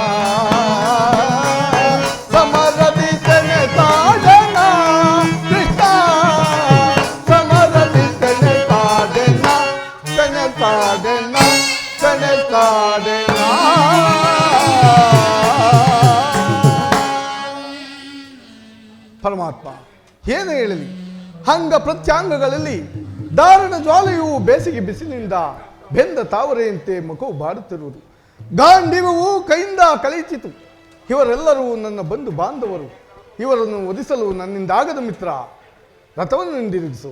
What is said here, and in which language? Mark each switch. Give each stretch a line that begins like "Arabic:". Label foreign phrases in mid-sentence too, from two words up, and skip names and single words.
Kannada: ಸಮರದಿದ್ದನೆ ತಾಡನ ಕೃಷ್ಣ. ಸಮರದಿದ್ದನೆ ತಾಡೆನ ಕನೆ ತಾಡೆನ ಕನೆ ತಾಡೆನ. ಪರಮಾತ್ಮ ಏನು ಹೇಳಲಿ, ಅಂಗ ಪ್ರತ್ಯಾಂಗಗಳಲ್ಲಿ ದಾರುಣ ಜ್ವಾಲೆಯು ಬೇಸಿಗೆ ಬಿಸಿಲಿನಿಂದ ಬೆಂದ ತಾವರೆಯಂತೆ ಮಗುವು ಬಾಡುತ್ತಿರುವುದು. ಗಾಂಧೀವವು ಕೈಯಿಂದ ಕಳಚಿತು. ಇವರೆಲ್ಲರೂ ನನ್ನ ಬಂಧು ಬಾಂಧವರು. ಇವರನ್ನು ಒದಿಸಲು ನನ್ನಿಂದಾಗದ ಮಿತ್ರ. ರಥವನ್ನು ಹಿಂದಿರುಗಿಸು.